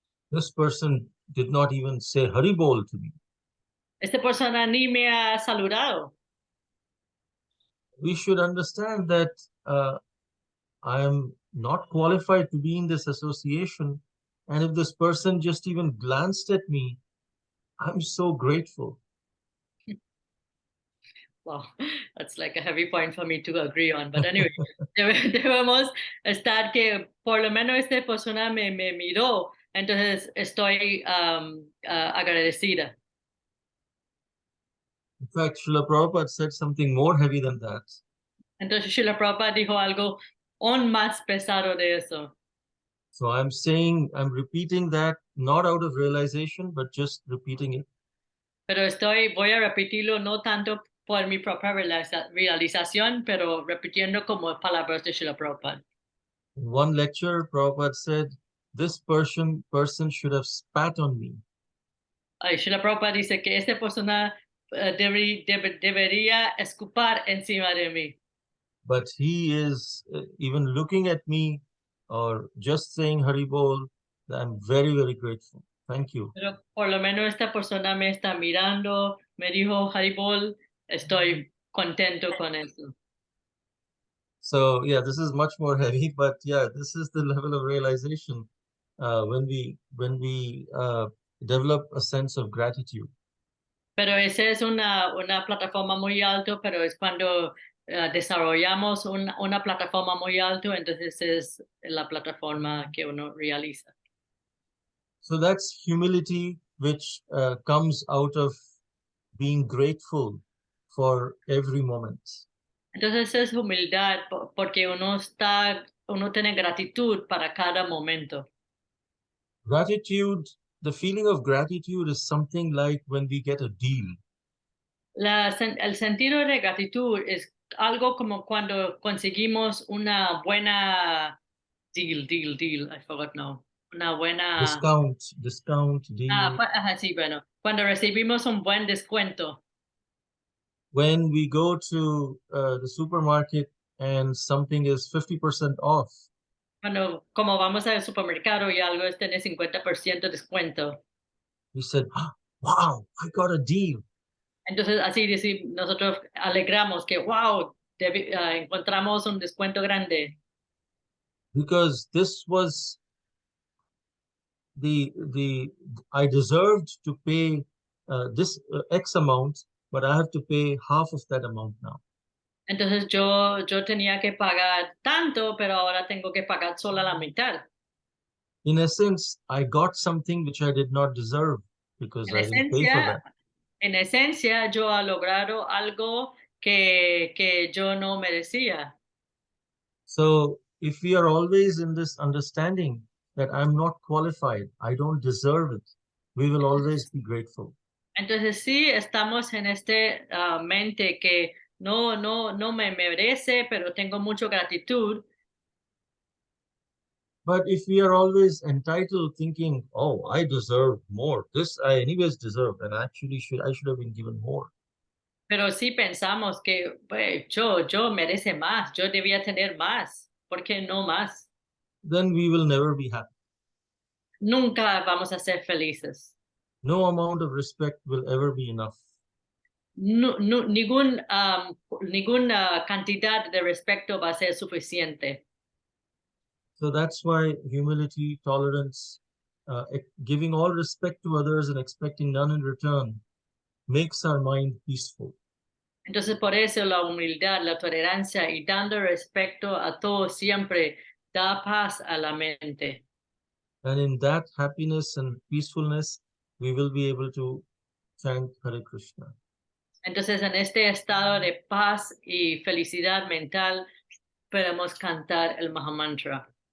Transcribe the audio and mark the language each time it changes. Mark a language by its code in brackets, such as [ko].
[en] This person did not even say Haribol to me. [es] Esta persona ni me ha saludado. [en] We should understand that I am not qualified to be in this association. And if this person just even glanced at me, I'm so grateful. Wow, that's like a heavy point for me to agree on. But anyway, [es] debemos estar que por lo menos esta persona me miró, entonces estoy agradecida. [en] In fact, Srila Prabhupada said something more heavy than that. [es] Entonces Srila Prabhupada dijo algo aún más pesado de eso. [en] So I'm repeating that not out of realization, but just repeating it. [es] Pero voy a repetirlo no tanto por mi propia realización, pero repitiendo como palabras de Srila Prabhupada. [en] In one lecture, Prabhupada said, this person should have spat on me. [es] Srila Prabhupada dice que esta persona debería escupar encima de mí. [en] But he is even looking at me or just saying Haribol. I'm very, very grateful. Thank you. [es] Pero por lo menos esta persona me está mirando, me dijo Haribol, estoy contento con eso. [en] So yeah, this is much more heavy, but yeah, this is the level of realization when we develop a sense of gratitude. [es] Pero esa es una plataforma muy alta, pero es cuando desarrollamos una plataforma muy alta, entonces es la plataforma que uno realiza. [en] So that's humility, which comes out of being grateful for every moment. [es] Entonces es humildad porque uno tiene gratitud para cada momento. [en] Gratitude, the feeling of gratitude is something like when we get a deal. [es] El sentido de gratitud es algo como cuando conseguimos una buena deal, [en] I forgot now. [es] Una buena... [en] Discount, deal. [es] Sí, bueno. Cuando recibimos un buen descuento. [en] When we go to the supermarket and something is 50% off. [es] Cuando, como vamos al supermercado y algo tiene 50% de descuento. [en] We said, wow, I got a deal. [es] Entonces, así decir, nosotros alegramos que, wow, encontramos un descuento grande. [en] Because this was I deserved to pay this X amount, but I have to pay half of that amount now. [es] Entonces yo tenía que pagar tanto, pero ahora tengo que pagar solo la mitad. [en] In essence, I got something which I did not deserve because I didn't pay for that. [es] En esencia, yo he logrado algo que yo no merecía. [en] So if we are always in this understanding that I'm not qualified, I don't deserve it, we will always be grateful. [es] Entonces sí, estamos en mente que no me merece, pero tengo mucha gratitud. [en] But if we are always entitled, thinking, oh, I deserve more, this I anyways deserve, and actually I should have been given more. [es] Pero sí pensamos que pues, yo merece más, yo debía tener más, ¿por qué no más? [en] Then we will never be happy. [es] Nunca vamos a ser felices. [en] No amount of respect will ever be enough. [es] Ninguna cantidad de respeto va a ser suficiente. [en] So that's why humility, tolerance, giving all respect to others and expecting none in return makes our mind peaceful. [es] Entonces por eso la humildad, la tolerancia y dando respeto a todos siempre da paz a la mente. [en] And in that happiness and peacefulness, we will be able to chant Hare Krishna. [es] Entonces en este estado de paz y felicidad mental podemos cantar el Mahamantra.